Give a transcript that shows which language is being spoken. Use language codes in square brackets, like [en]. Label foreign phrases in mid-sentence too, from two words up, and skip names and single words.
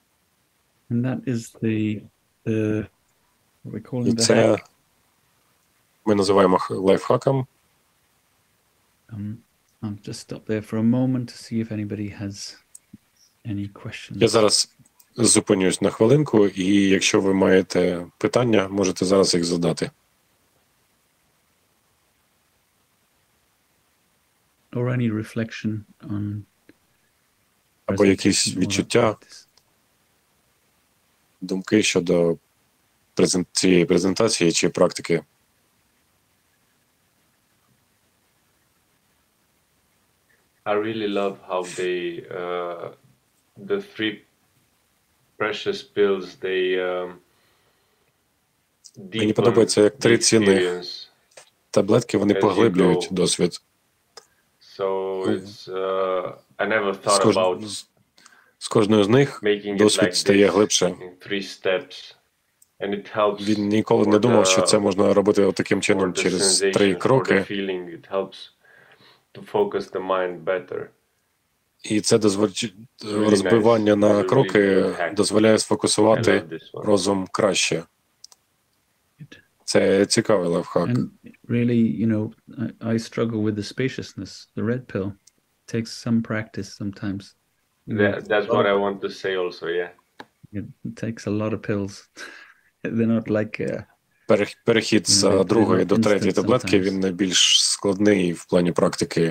[en] And that is the what we call the [uk] це ми називаємо лайфхаком. [en] I'll just stop there for a moment to see if anybody has any questions. [uk] Я зараз зупинюсь на хвилинку, і якщо ви маєте питання, можете зараз їх задати. [en] Or any reflection on [uk] або якісь відчуття, думки щодо цієї презентації чи практики. [en] I really love how the three precious pills, [uk] Мені подобається, як 3 цінних таблетки, вони поглиблюють досвід. [en] I never thought about [uk] з кожною з них досвід стає глибше. Він ніколи не думав, що це можна робити таким чином через 3 кроки. І це розбивання на кроки дозволяє сфокусувати розум краще. Це цікавий лайфхак. [en] Really, I struggle with the spaciousness. The red pill takes some practice sometimes. That's what I want to say also, yeah. It takes a lot of pills. They're not like... [uk] Перехід з другої до третьої таблетки, він найбільш складний в плані практики.